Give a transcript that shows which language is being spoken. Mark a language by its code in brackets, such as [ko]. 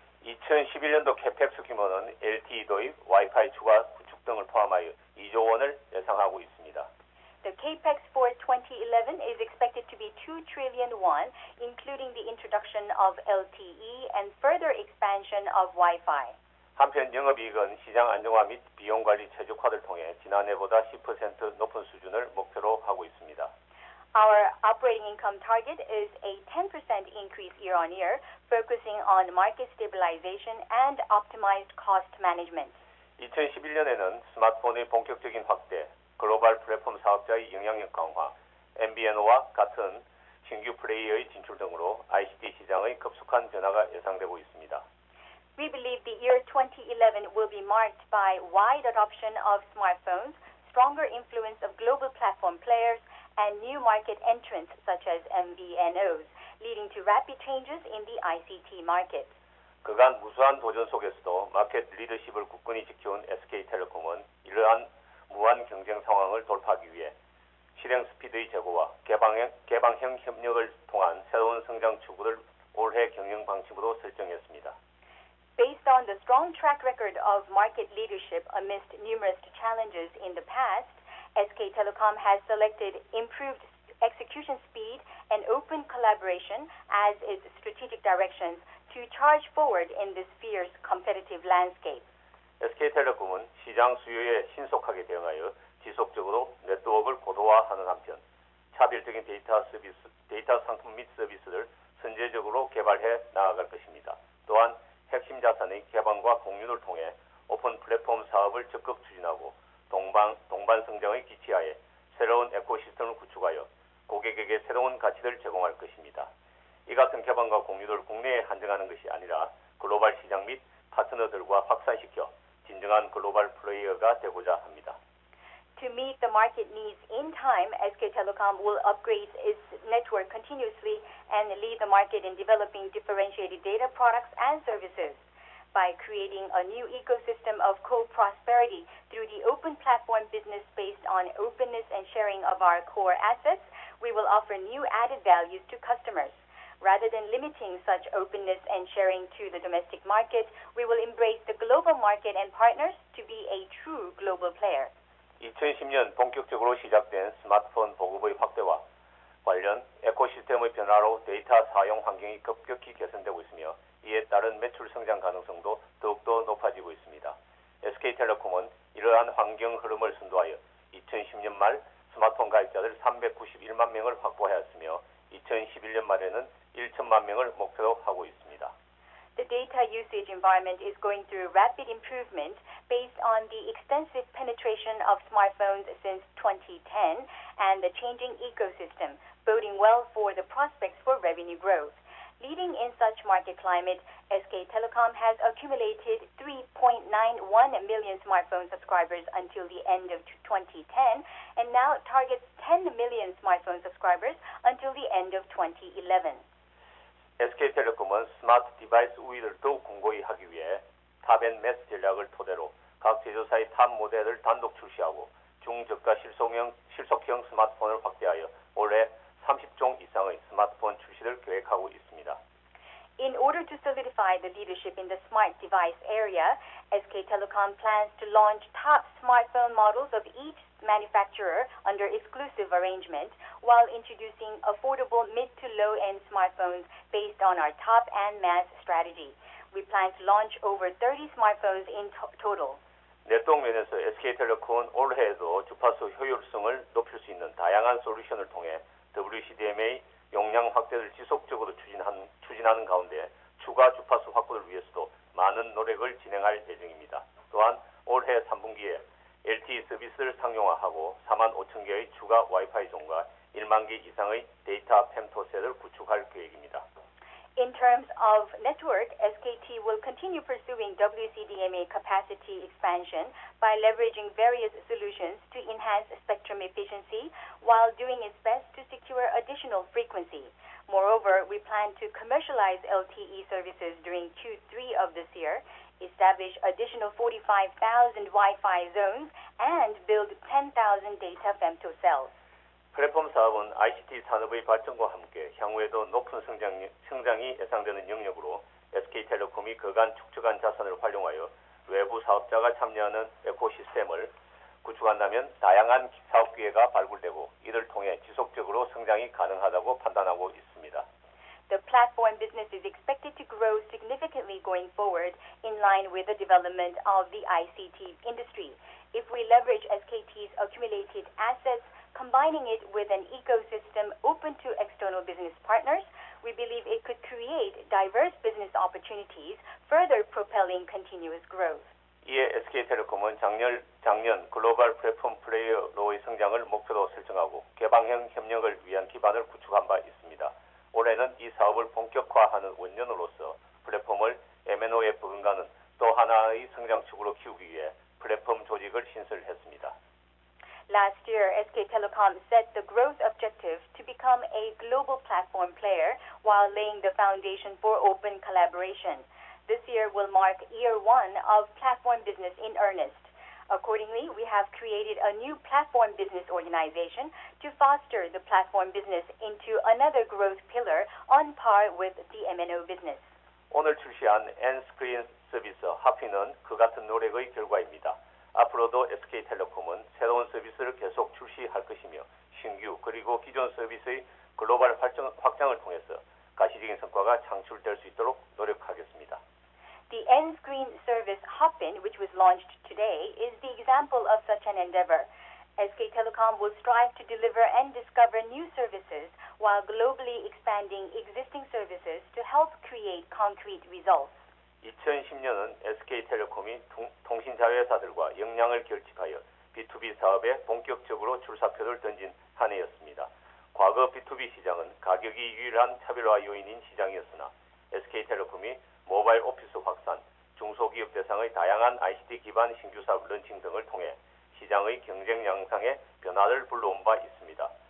[ko] 2011년도 CAPEX 규모는 LTE 도입, 와이파이 추가 구축 등을 포함하여 2조 원을 예상하고 있습니다. [en] The capex for 2011 is expected to be 2 trillion won, including the introduction of LTE and further expansion of Wi-Fi. [ko] 한편 영업이익은 시장 안정화 및 비용 관리 최적화를 통해 지난해보다 10% 높은 수준을 목표로 하고 있습니다. [en] Our operating income target is a 10% increase year-on-year, focusing on market stabilization and optimized cost management. [ko] 2011년에는 스마트폰의 본격적인 확대, 글로벌 플랫폼 사업자의 영향력 강화, MVNO와 같은 신규 플레이어의 진출 등으로 ICT 시장의 급속한 변화가 예상되고 있습니다. [en] We believe the year 2011 will be marked by wide adoption of smartphones, stronger influence of global platform players, and new market entrants such as MVNOs, leading to rapid changes in the ICT market. [ko] 그간 무수한 도전 속에서도 마켓 리더십을 굳건히 지켜온 SK텔레콤은 이러한 무한 경쟁 상황을 돌파하기 위해 실행 스피드의 제고와 개방형 협력을 통한 새로운 성장 추구를 올해 경영 방침으로 설정했습니다. [en] Based on the strong track record of market leadership amidst numerous challenges in the past, SK Telecom has selected improved execution speed and open collaboration as its strategic directions to charge forward in this fierce competitive landscape. [ko] SK텔레콤은 시장 수요에 신속하게 대응하여 지속적으로 네트워크를 고도화하는 한편 차별적인 데이터 상품 및 서비스를 선제적으로 개발해 나아갈 것입니다. 또한 핵심 자산의 개방과 공유를 통해 오픈 플랫폼 사업을 적극 추진하고 동반 성장의 기치하에 새로운 에코시스템을 구축하여 고객에게 새로운 가치를 제공할 것입니다. 이 같은 개방과 공유를 국내에 한정하는 것이 아니라 글로벌 시장 및 파트너들과 확산시켜 진정한 글로벌 플레이어가 되고자 합니다. [en] To meet the market needs in time, SK Telecom will upgrade its network continuously and lead the market in developing differentiated data products and services. by creating a new ecosystem of co-prosperity through the open platform business based on openness and sharing of our core assets. We will offer new added values to customers. Rather than limiting such openness and sharing to the domestic market, we will embrace the global market and partners to be a true global player. [ko] 2010년 본격적으로 시작된 스마트폰 보급의 확대와 관련 에코시스템의 변화로 데이터 사용 환경이 급격히 개선되고 있으며 이에 따른 매출 성장 가능성도 더욱더 높아지고 있습니다. SK텔레콤은 이러한 환경 흐름을 선도하여 2010년 말 스마트폰 가입자들 391만 명을 확보하였으며 2011년 말에는 1천만 명을 목표로 하고 있습니다. [en] The data usage environment is going through rapid improvement based on the extensive penetration of smartphones since 2010 and the changing ecosystem, boding well for the prospects for revenue growth. Leading in such market climate, SK Telecom has accumulated 3.91 million smartphone subscribers until the end of 2010 and now targets 10 million smartphone subscribers until the end of 2011. [ko] SK텔레콤은 스마트 디바이스 우위를 더욱 공고히 하기 위해 탑앤 매스 전략을 토대로 각 제조사의 탑 모델을 단독 출시하고 중저가 실속형 스마트폰을 확대하여 올해 30종 이상의 스마트폰 출시를 계획하고 있습니다. [en] In order to solidify the leadership in the smart device area, SK Telecom plans to launch top smartphone models of each manufacturer under exclusive arrangement while introducing affordable mid to low-end smartphones based on our top and mass strategy. We plan to launch over 30 smartphones in total. [ko] 네트워크 면에서 SK텔레콤은 올해에도 주파수 효율성을 높일 수 있는 다양한 솔루션을 통해 WCDMA 용량 확대를 지속적으로 추진하는 가운데 추가 주파수 확보를 위해서도 많은 노력을 진행할 예정입니다. 또한 올해 3분기에 LTE 서비스를 상용화하고 4만 5천 개의 추가 와이파이 존과 1만 개 이상의 데이터 펨토셋을 구축할 계획입니다. [en] In terms of network, SKT will continue pursuing WCDMA capacity expansion by leveraging various solutions to enhance spectrum efficiency while doing its best to secure additional frequency. Moreover, we plan to commercialize LTE services during Q3 of this year, establish additional 45,000 Wi-Fi zones, and build 10,000 data femtocells. [ko] 플랫폼 사업은 ICT 산업의 발전과 함께 향후에도 높은 성장이 예상되는 영역으로 SK텔레콤이 그간 축적한 자산을 활용하여 외부 사업자가 참여하는 에코시스템을 구축한다면 다양한 사업 기회가 발굴되고 이를 통해 지속적으로 성장이 가능하다고 판단하고 있습니다. [en] The platform business is expected to grow significantly going forward in line with the development of the ICT industry. If we leverage SKT's accumulated assets, combining it with an ecosystem open to external business partners, we believe it could create diverse business opportunities, further propelling continuous growth. [ko] 이에 SK텔레콤은 작년 글로벌 플랫폼 플레이어로의 성장을 목표로 설정하고 개방형 협력을 위한 기반을 구축한 바 있습니다. 올해는 이 사업을 본격화하는 원년으로서 플랫폼을 M&O에 버금가는 또 하나의 성장축으로 키우기 위해 플랫폼 조직을 신설했습니다. [en] Last year, SK Telecom set the growth objective to become a global platform player while laying the foundation for open collaboration. This year will mark year one of platform business in earnest. Accordingly, we have created a new platform business organization to foster the platform business into another growth pillar on par with the M&O business. [ko] 오늘 출시한 N스크린 서비스 하피는 그 같은 노력의 결과입니다. 앞으로도 SK텔레콤은 새로운 서비스를 계속 출시할 것이며 신규 그리고 기존 서비스의 글로벌 확장을 통해서 가시적인 성과가 창출될 수 있도록 노력하겠습니다. [en] The N-Screen service Hopin, which was launched today, is the example of such an endeavor. SK Telecom will strive to deliver and discover new services while globally expanding existing services to help create concrete results. [ko] 2010년은 SK텔레콤이 통신자회사들과 역량을 결집하여 B2B 사업에 본격적으로 출사표를 던진 한 해였습니다. 과거 B2B 시장은 가격이 유일한 차별화 요인인 시장이었으나 SK텔레콤이 모바일 오피스 확산, 중소기업 대상의 다양한 ICT 기반 신규 사업 런칭 등을 통해 시장의 경쟁 양상에 변화를 불러온 바 있습니다.